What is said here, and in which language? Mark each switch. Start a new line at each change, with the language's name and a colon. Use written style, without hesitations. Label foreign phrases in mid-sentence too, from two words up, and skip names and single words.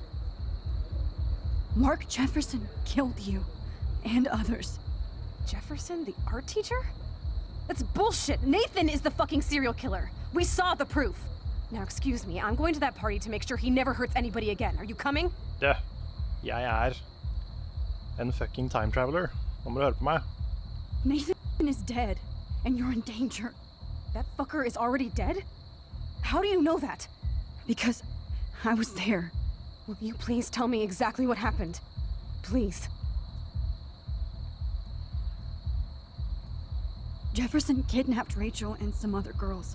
English: Mark Jefferson killed you. And others. Jefferson, the art teacher? That's bullshit. Nathan is the fucking serial killer. We saw the proof. Now, excuse me, I'm going to that party to make sure he never hurts anybody again. Are you coming?
Norwegian: Ja, jeg er en
English: fucking time traveler.
Norwegian: Nå må du høre på meg.
English: Nathan is dead, and you're in danger. That fucker is already dead? How do you know that? Because I was there. Will you please tell me exactly what happened? Please. Jefferson kidnapped Rachel and some other girls.